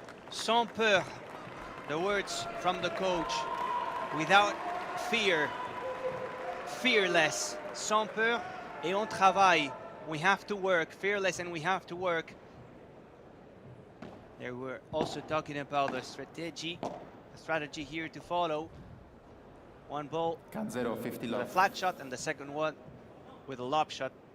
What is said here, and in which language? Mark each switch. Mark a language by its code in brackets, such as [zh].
[fr] Sans peur, [en] the words from the coach. Without fear, fearless. [fr] Sans peur et on travaille. [en] We have to work, fearless, and we have to work. They were also talking about the strategy here to follow. One ball with a flat shot, and the second one with a lob shot.